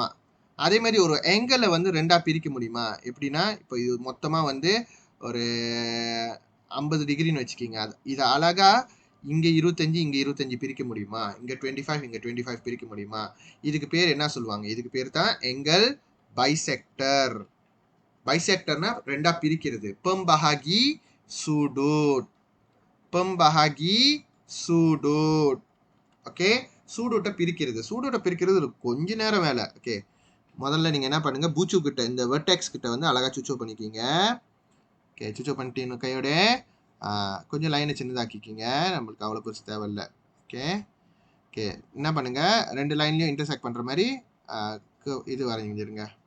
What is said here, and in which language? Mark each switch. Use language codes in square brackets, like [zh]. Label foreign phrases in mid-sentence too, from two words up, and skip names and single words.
[ta] அதே மாதிரி ஒரு ஆங்கிளை வந்து ரெண்டா பிரிக்க முடியுமா? எப்படின்னா, இப்போ இது மொத்தமா வந்து ஒரு 50 டிகிரின்னு வச்சுக்கிங்க. இதை அழகா இங்க 25 இங்க 25 பிரிக்க முடியுமா? இங்க 25 இங்க 25 பிரிக்க முடியுமா? இதுக்கு பேர் என்ன சொல்லுவாங்க? இதுக்கு பேர் தான் [en] angle bisector. [ta] பைசெக்டர்னா ரெண்டா பிரிக்கிறது. [ms] pembahagi sudut. pembahagi sudut. [ta] ஓகே, சூடோட்ட பிரிக்கிறது. சூடோட்ட பிரிக்கிறது கொஞ்ச நேரம் வேலை. ஓகே, முதல்ல நீங்க என்ன பண்ணுங்க, பூச்சு கிட்ட இந்த வெர்டெக்ஸ் கிட்ட வந்து அழகா சுச்சோ பண்ணிக்கிங்க. ஓகே, சுச்சோ பண்ணிட்டு கையோட கொஞ்சம் லைனை சின்னதாக்கிக்கிங்க. நம்மளுக்கு அவ்வளோ பெருசு தேவையில்லை. ஓகே ஓகே, என்ன பண்ணுங்க, ரெண்டு லைன்லையும் இன்டர்செக்ட் பண்ற மாதிரி இது வரைஞ்சிருங்க.